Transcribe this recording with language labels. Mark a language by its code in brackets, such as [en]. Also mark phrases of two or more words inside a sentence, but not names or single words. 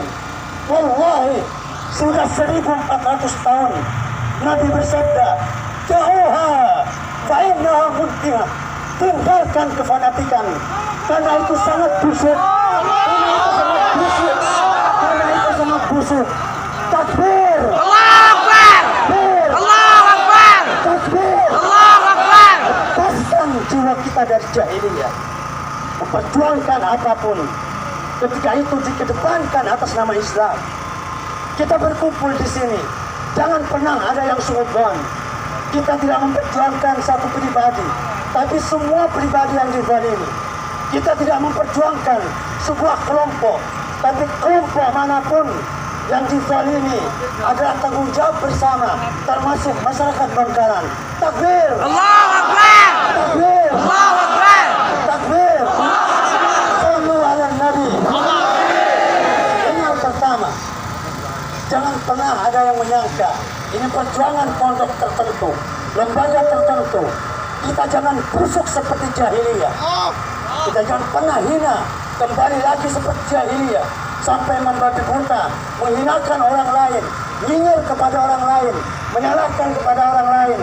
[id] Wallahi, sudah 1400 tahun Nabi bersabda, [ar] "جوها فإنها منتنة." [id] Tinggalkan kefanatikan, karena itu sangat busuk. Karena itu sangat busuk. Takbir. [ar] الله أكبر. الله أكبر. [id] Takbir. [ar] الله أكبر. [id] Lepaskan jiwa kita dari jahiliyah. Memperjuangkan apapun, ketika itu dikedepankan atas nama Islam. Kita berkumpul di sini, jangan pernah ada yang suudzon. Kita tidak memperjuangkan satu pribadi, tapi semua pribadi yang dizalimi. Kita tidak memperjuangkan sebuah kelompok, tapi kelompok manapun yang dizalimi adalah tanggung jawab bersama, termasuk masyarakat Bangkalan. Takbir. [ar] الله أكبر. [id] Takbir. [ar] الله أكبر. تكبير. صلوا على النبي. [id] Ini yang pertama. Jangan pernah ada yang menyangka ini perjuangan pondok tertentu, lembaga tertentu. Kita jangan busuk seperti jahiliyah. Kita jangan pernah hina kembali lagi seperti jahiliyah, sampai membabi buta, menghinakan orang lain, nyinyir kepada orang lain, menyalahkan kepada orang lain.